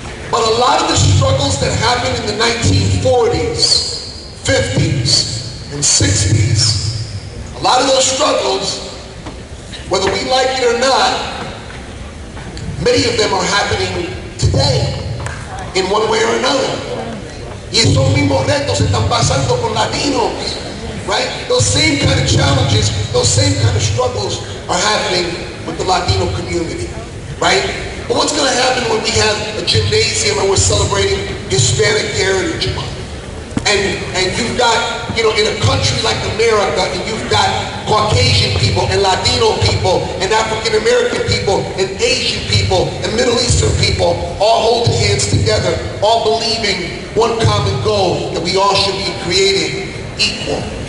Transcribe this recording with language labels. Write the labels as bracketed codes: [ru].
[en] But a lot of the struggles that happened in the 1940s, 50s, and 60s, a lot of those struggles, whether we like it or not, many of them are happening today, in one way or another. [es] Y esos mismos retos están pasando con Latinos, right? [en] Those same kind of challenges, those same kind of struggles are happening with the Latino community, right? But what's going to happen when we have a gymnasium and we're celebrating Hispanic Heritage Month? And you've got, you know, in a country like America, and you've got Caucasian people and Latino people and African American people and Asian people and Middle Eastern people all holding hands together, all believing one common goal, that we all should be created equal.